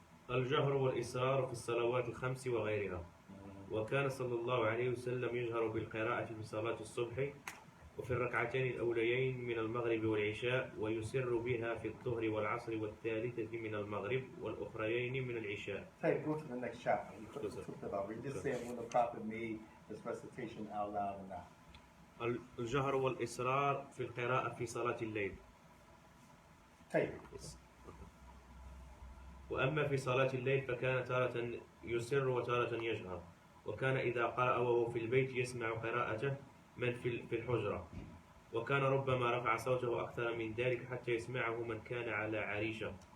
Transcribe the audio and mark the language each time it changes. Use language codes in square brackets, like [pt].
[ar] الجهر والإسرار في الصلوات الخمس وغيرها. وكان صلى الله عليه وسلم يجهر بالقراءة في صلاة الصبح وفي الركعتين الأوليين من المغرب والعشاء ويسر بها في الظهر والعصر والثالثة من المغرب والأخريين من العشاء. [en] Hey, go to the next chapter. You could have took that out. We're just saying when the prophet made his recitation out loud or not. [ar] الجهر والإسرار في القراءة في صلاة الليل. [en] Take [ar] وأما في صلاة الليل فكان تارة يسر وتارة يجهر وكان إذا قرأ وهو في البيت يسمع قراءته من في الحجرة وكان ربما رفع صوته أكثر من ذلك حتى يسمعه من كان على عريشة.